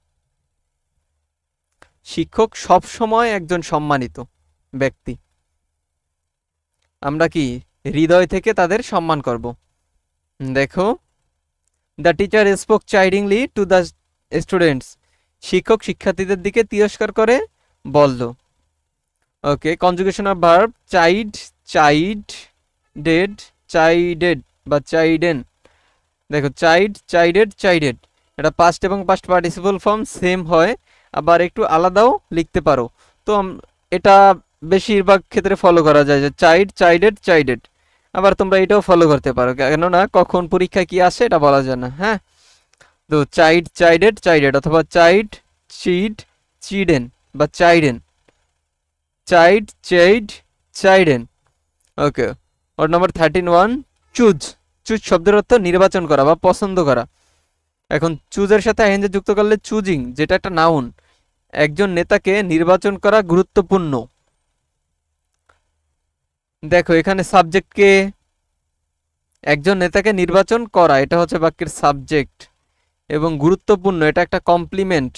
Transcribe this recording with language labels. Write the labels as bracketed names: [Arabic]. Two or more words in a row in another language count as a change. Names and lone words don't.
[Bangla] শিক্ষক সব সময় একজন সম্মানিত ব্যক্তি, আমরা কি হৃদয় থেকে তাদের সম্মান করব। দেখো, [English] the teacher spoke chidingly to the students, [Bangla] শিক্ষক শিক্ষার্থীদের দিকে তিরস্কার করে বলল। [English] okay, conjugation of verb chide, chide, dead, chided বা চাইডেন। দেখো chide, chided, chided, [Bangla] এটা পাস্ট এবং [English] past participle form same [Bangla] হয়, আবার একটু আলাদাও লিখতে পারো। তো এটা বেশিরভাগ ক্ষেত্রে ফলো করা যায়, যে [English] chide, chided, chided. [Bangla] আবার তোমরা এটাও ফলো করতে পারো, কেননা কখন পরীক্ষা কি আসে এটা বলা যায় না। হ্যাঁ, তো [English] chide, chided, chided, [Bangla] অথবা [English] chide, chid, chidden [Bangla] বা [English] chiden, chide, chide, chiden. [Bangla] ওকে, ওর নাম্বার 13 চুজ। চুজ শব্দের অর্থ নির্বাচন করা বা পছন্দ করা। এখন চুজের সাথে আইএনজি যুক্ত করলে চুজিং, যেটা একটা নাউন, একজন নেতাকে নির্বাচন করা গুরুত্বপূর্ণ। দেখো এখানে সাবজেক্টকে, একজন নেতাকে নির্বাচন করা, এটা হচ্ছে বাক্যের সাবজেক্ট, এবং গুরুত্বপূর্ণ এটা একটা কমপ্লিমেন্ট।